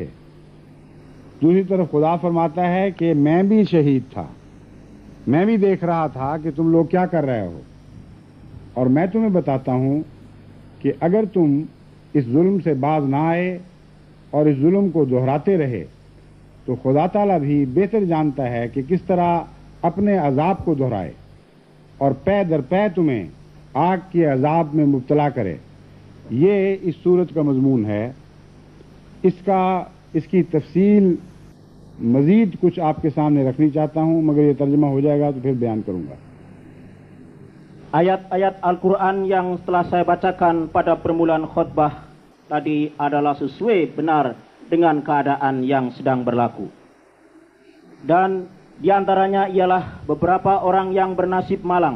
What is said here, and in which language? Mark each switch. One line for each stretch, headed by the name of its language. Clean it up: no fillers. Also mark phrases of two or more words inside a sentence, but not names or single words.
Urdu: دوسری طرف خدا فرماتا ہے کہ میں بھی شہید تھا، میں بھی دیکھ رہا تھا کہ تم لوگ کیا کر رہے ہو، اور میں تمہیں بتاتا ہوں کہ اگر تم اس ظلم سے باز نہ آئے اور اس ظلم کو دہراتے رہے تو خدا تعالیٰ بھی بہتر جانتا ہے کہ کس طرح اپنے عذاب کو دہرائے اور پے در پے تمہیں آگ کے عذاب میں مبتلا کرے. یہ اس سورت کا مضمون ہے. اس کی تفصیل مزید کچھ آپ کے سامنے رکھنی چاہتا ہوں، مگر یہ ترجمہ ہو جائے گا تو پھر بیان کروں گا.
Malay: Ayat-ayat Al-Quran yang telah saya bacakan pada permulaan khutbah tadi adalah sesuai benar dengan keadaan yang sedang berlaku. Dan diantaranya ialah beberapa orang yang bernasib malang.